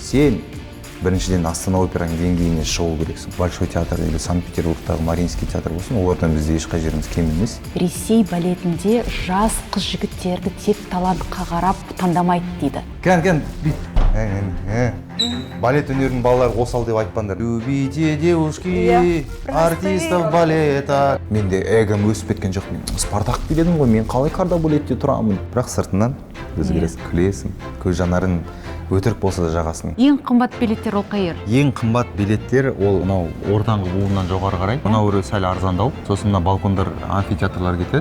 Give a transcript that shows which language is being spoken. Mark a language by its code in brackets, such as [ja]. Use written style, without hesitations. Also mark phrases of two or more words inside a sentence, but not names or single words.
[kk] Сен біріншіден Астана операның деңгейіне шығу керексің. Большой театр или Санкт-Петербургтағы Мариинский театр болсын, олардан бізде ешқай жеріміз кем емес. Ресей балетінде жас қыз жігіттерді тек талантқа қарап таңдамайды дейді. Кән, балет өнерінің балалары осал деп айтпаңдар. [ru] Любите девушки, артистов балета. [kk] Менде эгом өсіп кеткен жоқ. Мен Спартак биледім ғой, мен қалай кардебалетте тұрамын. Бірақ сыртынан өзгересің, күлесің, көз жанарын өтірік болса да жағасың. Ең қымбат билеттер ол қайыр? Ең қымбат билеттер ол мынау ортаңғы буыннан жоғары қарай. Мынау сәл арзандау, сосын мына балкондар, амфитеатрлар кетеді.